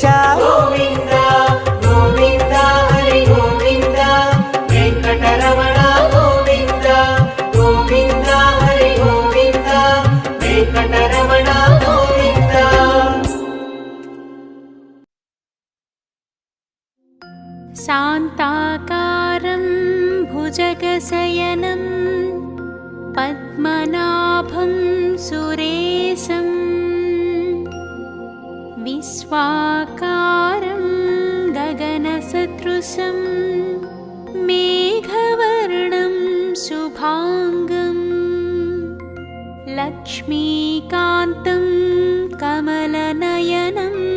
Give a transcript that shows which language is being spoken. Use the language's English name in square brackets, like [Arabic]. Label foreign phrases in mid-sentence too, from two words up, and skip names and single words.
[Telugu] గోవింద గోవింద హరి గోవింద వెంకటరమణ గోవింద గోవింద హరి గోవింద వెంకటరమణ [Sanskrit] शान्ताकारं भुजगशयनं पद्मनाभं सुरेशं विश्वाकारं गगनसदृशं मेघवर्णं शुभाङ्गं लक्ष्मीकान्तं कमलनयनं